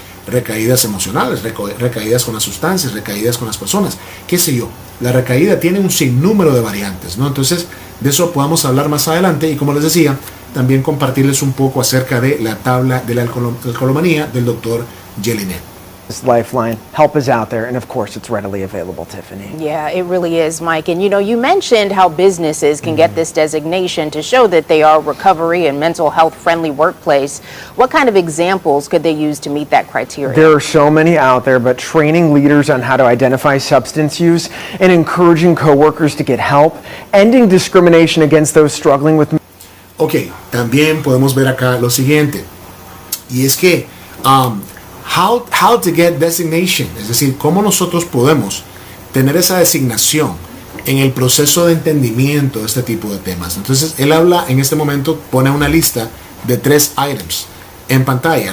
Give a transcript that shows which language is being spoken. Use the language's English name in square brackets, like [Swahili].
[Spanish] Recaídas emocionales, recaídas con las sustancias, recaídas con las personas, qué sé yo. La recaída tiene un sinnúmero de variantes, ¿no? Entonces, de eso podamos hablar más adelante y, como les decía, también compartirles un poco acerca de la tabla de la alcoholomanía del Dr. Jelinek. [English] Lifeline. Help is out there, and of course, it's readily available, Tiffany. Yeah, it really is, Mike. And you mentioned how businesses can get this designation to show that they are a recovery and mental health friendly workplace. What kind of examples could they use to meet that criteria? There are so many out there, but training leaders on how to identify substance use and encouraging coworkers to get help, ending discrimination against those struggling with. [Spanish] Ok, también podemos ver acá lo siguiente, y es que [English] how to get designation, [Spanish] es decir, cómo nosotros podemos tener esa designación en el proceso de entendimiento de este tipo de temas. Entonces, él habla en este momento, pone una lista de 3 items en pantalla.